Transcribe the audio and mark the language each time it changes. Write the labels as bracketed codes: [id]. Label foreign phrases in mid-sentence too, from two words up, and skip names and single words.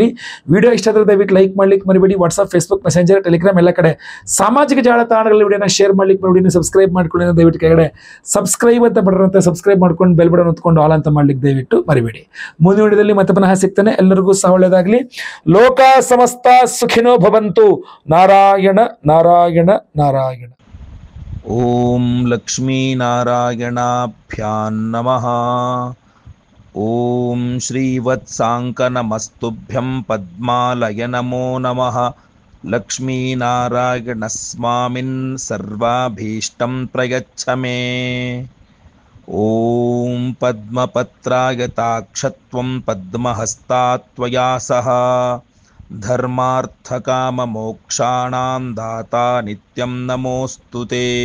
[kn] ವಿಡಿಯೋ ಇಷ್ಟ ಆದರೆ ದಯವಿಟ್ಟು ಲೈಕ್ ಮಾಡ್ಲಿಕ್ಕೆ ಮರಿಬೇಡಿ. ವಾಟ್ಸಪ್, ಫೇಸ್ಬುಕ್, ಮೆಸೆಂಜರ್, ಟೆಲಿಗ್ರಾಮ್ ಎಲ್ಲ ಕಡೆ ಸಾಮಾಜಿಕ ಜಾಲತಾಣಗಳಲ್ಲಿ ವಿಡಿಯೋನ ಶೇರ್ ಮಾಡ್ಲಿಕ್ಕೆ ಮರಿಬೇಡಿ. ಸಬ್ಸ್ಕ್ರೈಬ್ ಮಾಡ್ಕೊಳ್ಳಿ, ದಯವಿಟ್ಟು ಕೆಳಗಡೆ ಸಬ್ಸ್ಕ್ರೈಬ್ ಅಂತ ಬರುತ್ತೆ, ಸಬ್ಸ್ಕ್ರೈಬ್ ಮಾಡ್ಕೊಂಡು [en] bell button [kn] ಹೊತ್ಕೊಂಡು ಆಲ್ ಅಂತ ಮಾಡ್ಲಿಕ್ಕೆ ದಯವಿಟ್ಟು ಮರಿಬೇಡಿ. ಮುಂದಿನ ವಿಡಿಯೋದಲ್ಲಿ ಮತ್ತೆ ಪುನಃ ಸಿಗ್ತಾನೆ. ಎಲ್ಲರಿಗೂ ಸಹ ಒಳ್ಳೆಯದಾಗಲಿ. [sa] ಲೋಕ ಸಮಸ್ತ ಸುಖಿನೋ ಭವಂತು. ನಾರಾಯಣ ನಾರಾಯಣ ನಾರಾಯಣ. ಓಂ ಲಕ್ಷ್ಮೀನಾರಾಯಣಾಭ್ಯಾಂ ನಮಃ. ಓಂ ಶ್ರೀವತ್ಸಾಂಕನಮಸ್ತುಭ್ಯಂ ಪದ್ಮಾಲಯ ನಮೋ ನಮಃ. ಲಕ್ಷ್ಮೀನಾರಾಯಣಸ್ವಾಮಿನ್ ಸರ್ವಾಭೀಷ್ಟಂ ಪ್ರಯಚ್ಛ ಮೇ. ಓಂ ಪದ್ಮಪತ್ರಾಯತಾಕ್ಷತ್ವಂ ಪದ್ಮಹಸ್ತಾತ್ವಯಾ ಸಹ ಧರ್ಮಾರ್ಥಕಾಮಮೋಕ್ಷಾಣಾಂ ದಾತಾ ನಿತ್ಯಂ ನಮೋಸ್ತುತೇ.